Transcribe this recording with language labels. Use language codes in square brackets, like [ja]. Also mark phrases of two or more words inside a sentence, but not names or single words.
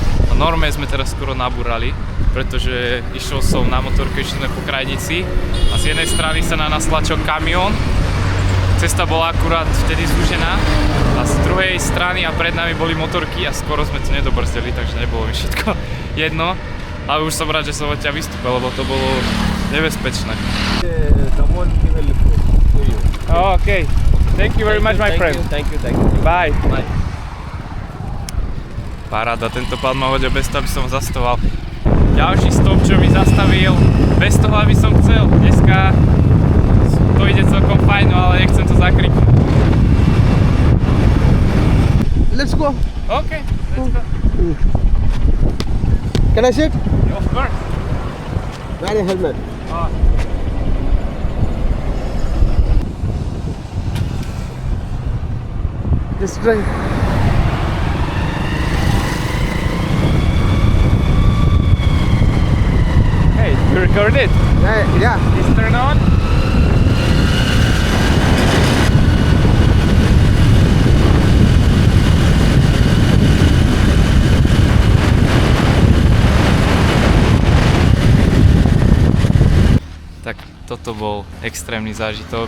[sk] A norme sme teraz skoro nabúrali, pretože išiel som na motorke, išli sme po krajnici a z jednej strany sa na nás tlačil kamión. Cesta bola akurát vtedy zúžená a z druhej strany a pred nami boli motorky a skoro sme to nedobrzdili, takže nebolo mi všetko jedno. Ale už som rád, že som od ťa vystúpil, lebo to bolo nebezpečné. [en] Oh, okay. Thank you very much, my friend. Thank you. Bye. Bye. [sk] Paráda, tento pán ma hodil bez toho, aby som zastoval. Ďalší stop, čo mi zastavil, bez toho, aby som chcel. Dneska to ide celkom fajn, ale nechcem to zakryť. [en] Let's go. OK, let's go. Can I sit? Of course. Wear a helmet. Oh. Just drive. Hey, you recorded? Yeah. Is turn on? [sk] Tak toto bol extrémny zážitok.